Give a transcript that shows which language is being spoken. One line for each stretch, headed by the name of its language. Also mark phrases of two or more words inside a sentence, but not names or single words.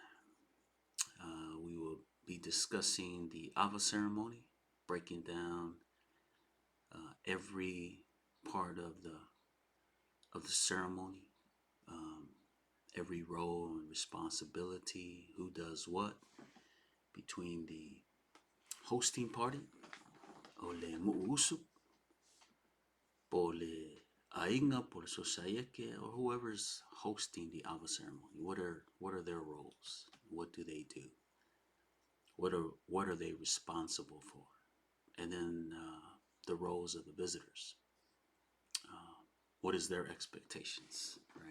English: We will be discussing the Ava ceremony, breaking down every part of the ceremony, um, every role and responsibility, who does what between the hosting party,
Samoan: o le mu'usu, po le ainga, po le sosaieke,
English: or whoever's hosting the Ava ceremony. What are their roles? What do they do? What are they responsible for? And then the roles of the visitors. What is their expectations, right?